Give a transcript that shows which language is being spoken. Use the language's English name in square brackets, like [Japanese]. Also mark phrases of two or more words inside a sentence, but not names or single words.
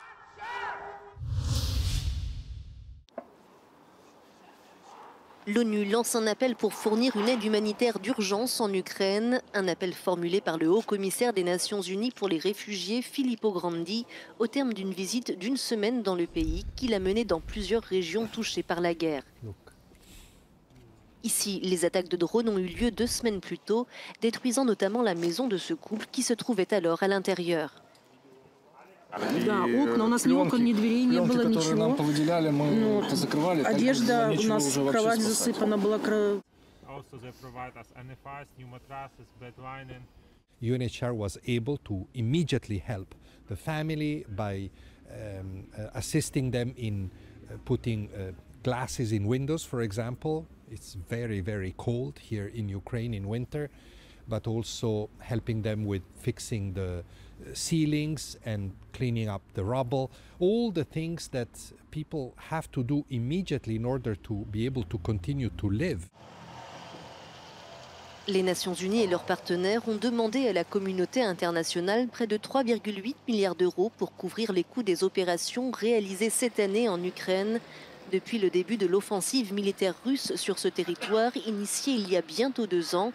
[French] L'ONU lance un appel pour fournir une aide humanitaire d'urgence en Ukraine, un appel formulé par le haut-commissaire des Nations Unies pour les réfugiés Filippo Grandi au terme d'une visite d'une semaine dans le pays qu'il a menée dans plusieurs régions touchées par la guerre. Ici, les attaques de drones ont eu lieu 2 semaines plus tôt, détruisant notamment la maison de ce couple qui se trouvait alors à l'intérieur. [Russian] Да, окна. У нас ни окон, ни дверей не было, ничего. Одежда у нас, кровать засыпана была. [English] UNHCR was able to immediately help the family by assisting them in putting glasses in windows, for example. It's very, very cold here in Ukraine in winter, but also helping them with fixing the ceilings and cleaning up the rubble, all the things that people have to do immediately in order to be able to continue to live. [French] Les Nations Unies et leurs partenaires ont demandé à la communauté internationale près de 3,8 milliards d'euros pour couvrir les coûts des opérations réalisées cette année en Ukraine depuis le début de l'offensive militaire russe sur ce territoire initiée il y a bientôt 2 ans.